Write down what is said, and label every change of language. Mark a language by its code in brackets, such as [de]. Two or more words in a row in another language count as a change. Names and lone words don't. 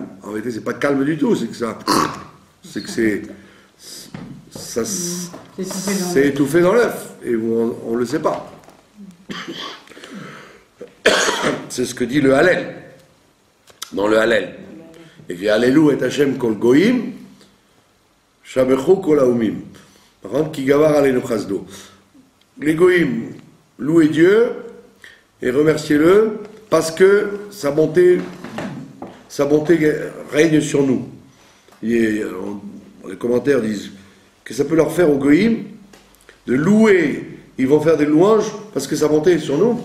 [fr] En vérité, c'est pas calme du tout, c'est que c'est étouffé dans l'œuf, et on ne le sait pas. C'est ce que dit le Hallel, dans le Hallel. Et puis [he] הללו את השם כל גויים שבחוהו כל האומים. [fr] Par contre, [he] כי גבר עלינו חסדו. [fr] Les goyim, louez Dieu et remerciez-le parce que sa bonté règne sur nous. Les commentaires disent que ça peut leur faire aux goyim de louer, ils vont faire des louanges parce que sa bonté est sur nous.